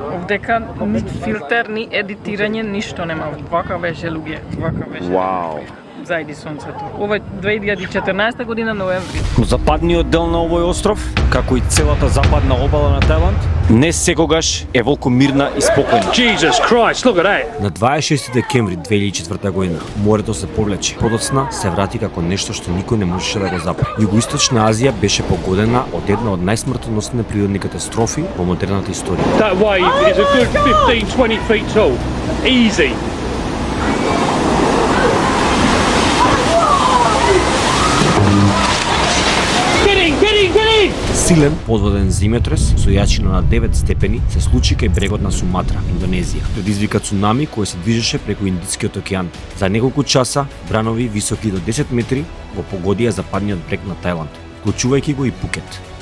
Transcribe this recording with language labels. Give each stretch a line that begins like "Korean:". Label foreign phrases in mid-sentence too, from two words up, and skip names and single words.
Macedonian: Овдека ни филтер, ни едитирање, ништо нема. Вака беше луѓе, вака беше. Вау. Зајди сонцето. Ова е 2014 година ноември. Но западниот дел на овој остров, како и целата западна обала на Тајланд, не секогаш е волку мирна и спокојна.
English: Jesus Christ, look at that.
Macedonian: На 26 декември 2004 година морето се повлече. Подоцна се врати како нешто што никој не можеше да го запре. Југоисточна Азија беше погодена од една од најсмртоносните природни катастрофи во модерната историја.
English: That wave is a good 15-20 feet tall. Easy.
Macedonian: Силен подводен земјотрес со јачина на 9 степени се случи кај брегот на Суматра, Индонезија. Предизвика цунами кој се движеше преку Индискиот океан. За неколку часа бранови високи до 10 метри го погодија западниот брег на Тајланд, вклучувајќи го и Пукет.